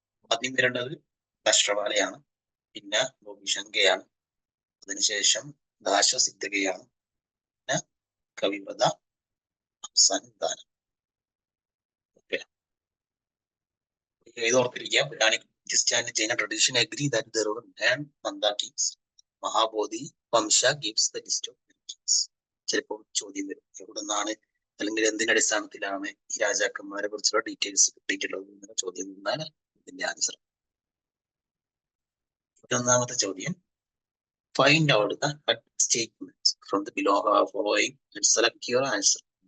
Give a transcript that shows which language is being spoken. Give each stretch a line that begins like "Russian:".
Malayalam: ആദ്യം വരേണ്ടത് രാഷ്ട്രപാലയാണ്, പിന്നെ ഗോപിശങ്കയാണ്, അതിനുശേഷം ദാശ സിദ്ധകയാണ്, പിന്നെ കവിവ്രത, അവസാനം ദാനം. ഓക്കെ, ഇത് ഓർത്തിരിക്കുക. Puranik Buddhist and Jaina tradition agree that
English: there were 9 Nanda kings. Mahabodhi Vamsa gives the list of kings.
Malayalam: ചിലപ്പോൾ ചോദ്യം വരും, എവിടെ നിന്നാണ് അല്ലെങ്കിൽ എന്തിന്റെ അടിസ്ഥാനത്തിലാണ് ഈ രാജാക്കന്മാരെ കുറിച്ചുള്ള ഡീറ്റെയിൽസ് കിട്ടിയിട്ടുള്ളത് ചോദ്യം വന്നാൽ ഇതിന്റെ ആൻസർ. ഒന്നാമത്തെ ചോദ്യം, find out the statements from the below following and select your answer.